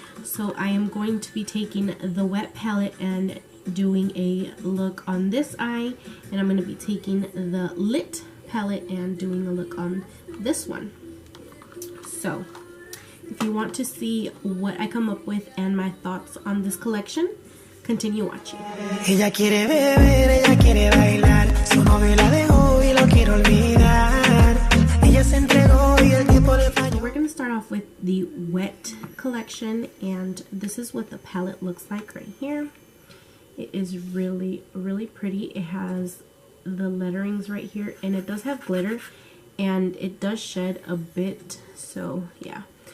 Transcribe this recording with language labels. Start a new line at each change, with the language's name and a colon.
English: So I am going to be taking the wet palette and doing a look on this eye, and I'm going to be taking the lit palette and doing a look on this one. So if you want to see what I come up with and my thoughts on this collection, continue watching.
Spanish: Ella quiere beber, ella quiere bailar, su novio la dejó y lo quiere olvidar. Ella se entregó y el tiempo le falló.
English: We're going to start off with the wet collection, and this is what the palette looks like right here. It is really, really pretty. It has the letterings right here, and it does have glitter, and it does shed a bit, so yeah.